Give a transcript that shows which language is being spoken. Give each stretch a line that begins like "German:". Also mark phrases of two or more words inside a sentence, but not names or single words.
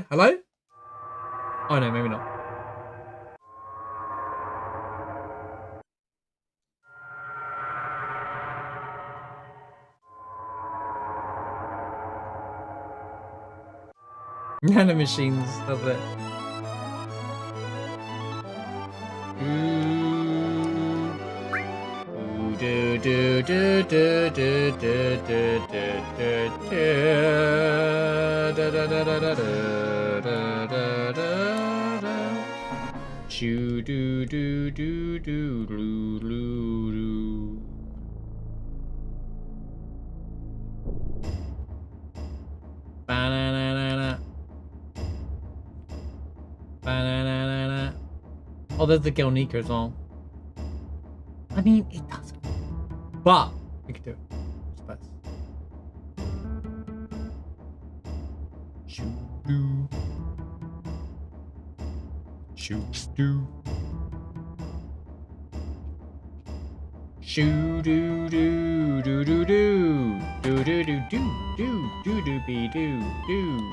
English: Hello? Oh no, maybe not. Nano machines, that's it. Do do do do do do do do do da da da da da da da da. Shoo do do do do do do do. Ba-na-na-na-na. Ba-na-na-na-na. Oh, there's the Gelnika as well. I mean, it does. But we could do it. It's best. Shoot do. Shoot do. Shoo do do do do do do do do do do do do be do do.